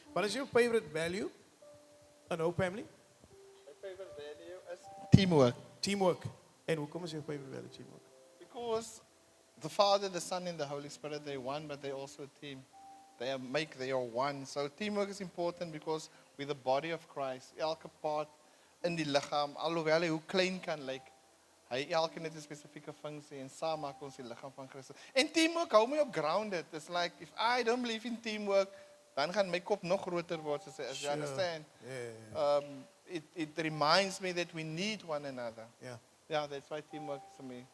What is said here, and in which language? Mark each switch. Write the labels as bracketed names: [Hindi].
[English] What is your favorite value in our family? My favorite value is teamwork. Teamwork. [Afrikaans] En hoekom is [English] your favorite value teamwork? Because the Father, the Son, and the Holy Spirit, they're one, but they're also a team. they are one. So teamwork is important because we're the body of Christ. [Afrikaans] Elke part in die lichaam, alhoewel hy hoe klein kan lyk, hy elke net 'n spesifieke funksie en saam maak ons die lichaam van Christus. En teamwork hou my op grounded. [English] It's like if I don't believe in teamwork, [Afrikaans] dan gaan my kop nog groter word, [English] as you understand. Yeah. It reminds me that we need one another. Yeah. Yeah, that's why teamwork is for me.